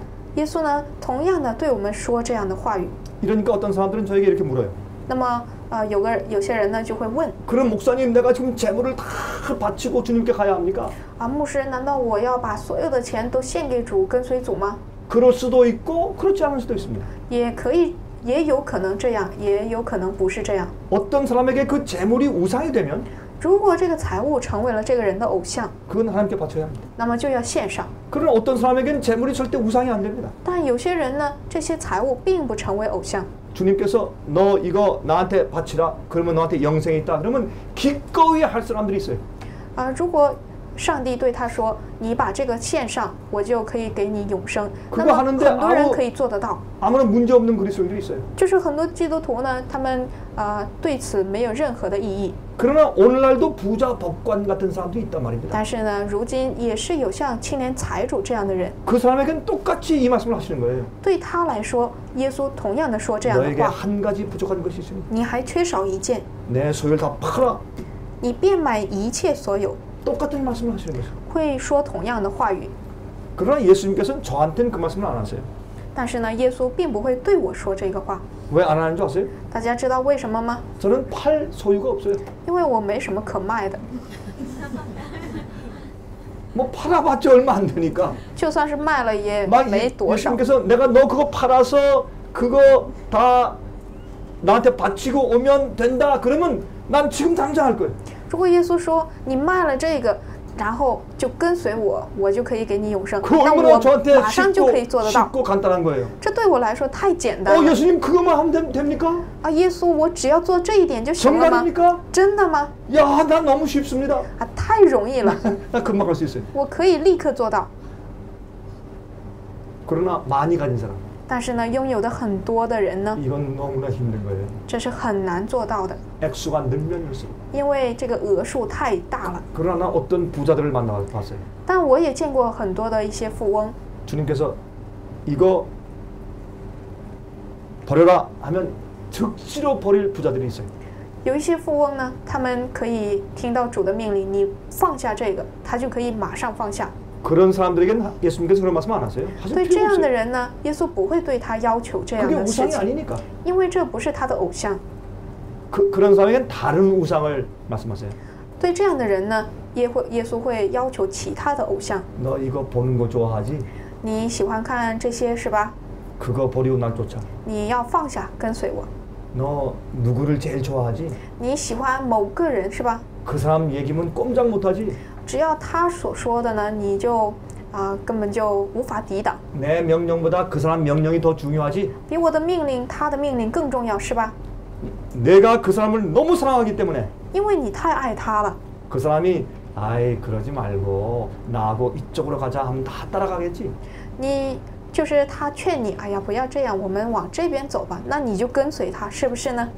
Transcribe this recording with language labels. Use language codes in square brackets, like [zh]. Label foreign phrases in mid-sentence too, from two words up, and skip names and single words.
[zh] 耶稣呢同样的对我们说这样的话语。 [ko] 이러니까 어떤 사람들은 저에게 이렇게 물어요. [zh] 那么有些人呢就会问 [ko] 그럼 목사님 내가 지금 재물을 다 바치고 주님께 가야 합니까? [zh] 牧师，难道我要把所有的钱都献给主，跟随主吗？ [ko] 그럴 수도 있고 그렇지 않을 수도 있습니다. [zh] 也可以，也有可能这样，也有可能不是这样。 [ko] 어떤 사람에게 그 재물이 우상이 되면 [zh] 如果这个财物成为了这个人的偶像， [ko] 그건 하나님께 바쳐야 합니다. [zh] 那么就要献上。 [ko] 그러나 어떤 사람에게는 재물이 절대 우상이 안 됩니다. [zh] 但有些人呢，这些财物并不成为偶像。 [ko] 주님께서 너 이거 나한테 바치라. 그러면 너한테 영생이 있다. 그러면 기꺼이 할 사람들이 있어요. [zh] 如果上帝对他说：“你把这个献上，我就可以给你永生。” 那么很多人可以做得到。 [ko] 아무런 문제 없는 그리스도인들이 있어요. [zh] 就是很多基督徒呢，他们对此没有任何的异议。 [ko] 그러나 오늘날도 부자 법관 같은 사람도 있단 말입니다. [zh] 但是呢，如今也是有像青年财主这样的人。 [ko] 그 사람에겐 똑같이 이 말씀을 하시는 거예요. [zh] 对他来说，耶稣同样的说这样的 [ko] 너에게 [zh] 话： [ko] 한 가지 부족한 것이 있으니 [zh] 你还缺少一件， [ko] 내 소유를 다 팔아. [zh] 你变卖一切所有。 [ko] 똑같은 말씀을 하시는 거죠. [zh] 会说同样的话语。 [ko] 그러나 예수님께서는 저한테는 그 말씀을 안 하세요. [zh] 但是呢，耶稣并不会对我说这个话。 [ko] 왜 안 하는 줄 아세요? [zh] 大家知道为什么吗？ [ko] 저는 팔 소유가 없어요. [zh] 因为我没什么可卖的， [ko] 뭐 팔아봤자 얼마 안 되니까. [zh] 就算是卖了也 [ko] 막 [zh] 没多少。 [ko] 예수님께서 내가 너 그거 팔아서 그거 다 나한테 바치고 오면 된다. 그러면 난 지금 당장 할 거예요. [zh] 如果耶稣说你卖了这个，然后就跟随我，我就可以给你永生， [ko] 그 [zh] 那 [ko] 얼마나 [zh] 我 [ko] 저한테 [zh] 马上就可以做得到。 [ko] 쉽고 간단한 거예요. [zh] 这对我来说太简单了。 [ko] 예수님 그것만 하면 됩니까? [zh] 耶稣，我只要做这一点就行了吗？ [ko] 정말입니까? [zh] 真的吗？ [ko] 야, 난 너무 쉽습니다. [zh] 太容易了， [ko] 나 금방 할 수 있어요. [zh] 我可以立刻做到。 [ko] 그러나 많이 가진 사람, [zh] 但是呢，拥有的很多的人呢， [ko] 이건 너무나 힘든 거예요. [zh] 这是很难做到的， [ko] 액수가 늘면 늘수록. [zh] 因为这个额数太大了。 [ko] 그러나 어떤 부자들을 만나봤어요. [zh] 但我也见过很多的一些富翁， [ko] 주님께서 이거 버려라 하면 즉시로 버릴 부자들이 있어요. [zh] 有一些富翁呢，他们可以听到主的命令，你放下这个，他就可以马上放下。 [ko] 그런 사람들에게는 예수님께서 그런 말씀 안 하세요. 하실 [zh] 对这 [ko] 필요 [zh] 样的 [ko] 없어요. [zh] 人呢，耶稣不会对他要求这样 [ko] 그게 [zh] 的事 [ko] 우상이 [zh] 情， [ko] 아니니까. [zh] 因为这不是他的偶像。 [ko] 그런 사람에겐 다른 우상을 말씀하세요. [zh] 对这样的人呢，耶稣会要求其他的偶像。 [ko] 너 이거 보는 거 좋아하지? [zh] 你喜欢看这些是吧？ [ko] 그거 버리고 날 쫓아. [zh] 你要放下，跟随我。 [ko] 너 누구를 제일 좋아하지? [zh] 你喜欢某个人是吧？ [ko] 그 사람 얘기면 꼼짝 못하지? [zh] 只要他所说的呢，你就根本就无法抵挡。 [ko] 내 명령보다 그 사람 명령이 더 중요하지? [zh] 比我的命令，他的命令更重要是吧？ [ko] 내가 그 사람을 너무 사랑하기 때문에 [zh] 因为你太爱他了。 [ko] 그 사람이 아이 그러지 말고 나하고 이쪽으로 가자 하면 다 따라가겠지. [zh] 你就是他劝你，哎呀，不要这样，我们往这边走吧，那你就跟随他，是不是呢？